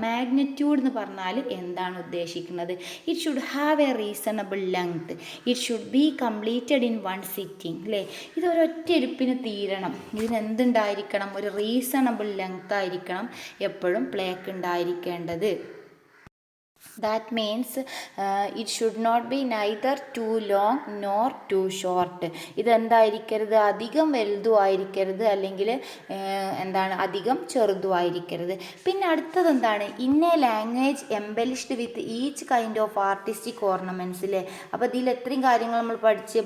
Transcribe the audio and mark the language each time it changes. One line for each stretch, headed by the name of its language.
Malayalam: Magnitude എന്ന് പറഞ്ഞാൽ എന്താണ് ഉദ്ദേശിക്കുന്നത്?
English: It should have a reasonable length, it should be completed in one sitting അല്ലേ.
Malayalam: ഇതൊരൊറ്റ ഇരിപ്പിന് തീരണം. ഇതിനെന്തുണ്ടായിരിക്കണം? ഒരു റീസണബിൾ ലെങ്ത് ആയിരിക്കണം എപ്പോഴും പ്ലേക്ക് ഉണ്ടായിരിക്കേണ്ടത്.
English: That means it should not be neither too long nor too short.
Malayalam: ഇതെന്തായിരിക്കരുത്? അധികം വലുതും ആയിരിക്കരുത്, അല്ലെങ്കിൽ എന്താണ് അധികം ചെറുതും ആയിരിക്കരുത്. പിന്നെ അടുത്തത് എന്താണ്?
English: In a language embellished with each kind of artistic ornaments അല്ലേ.
Malayalam: അപ്പോൾ ഇതിൽ എത്രയും കാര്യങ്ങൾ നമ്മൾ പഠിച്ച്.